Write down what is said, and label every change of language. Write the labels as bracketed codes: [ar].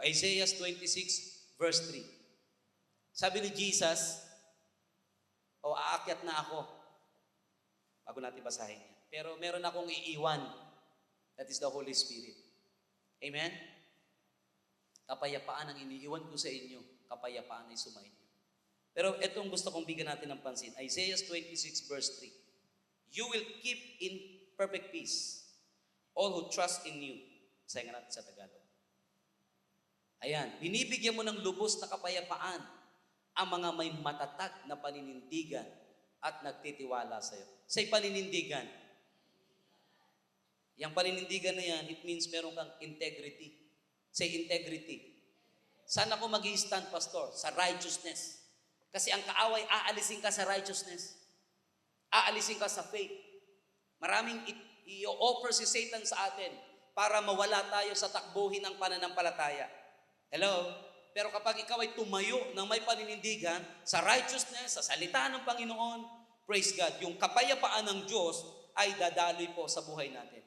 [tl] Isaiah 26, verse 3. Sabi ni Jesus, aakyat na ako. Bago natin basahin yan. Pero meron akong iiwan. [en] That is the Holy Spirit. [tl] Amen? Kapayapaan ang iniiwan ko sa inyo. Kapayapaan ay sumainyo. Pero itong gusto kong bigyan natin ng pansin. Isaiah 26 verse 3. [en] You will keep in perfect peace all who trust in you. [tl] Sayangan natin sa Tagalog. Ayan, binibigyan mo ng lubos na kapayapaan ang mga may matatag na paninindigan at nagtitiwala sa iyo. Say paninindigan. Yung paninindigan na yan, [en] it means [tl] meron kang integrity. Say integrity. Saan ako mag-i-stand, Pastor? Sa righteousness. Kasi ang kaaway, aalisin ka sa righteousness. Aalisin ka sa faith. Maraming i-offer si Satan sa atin para mawala tayo sa takbuhin ng pananampalataya. Hello? Pero kapag ikaw ay tumayo ng may paninindigan sa righteousness, sa salita ng Panginoon, praise God, yung kapayapaan ng Diyos ay dadaloy po sa buhay natin.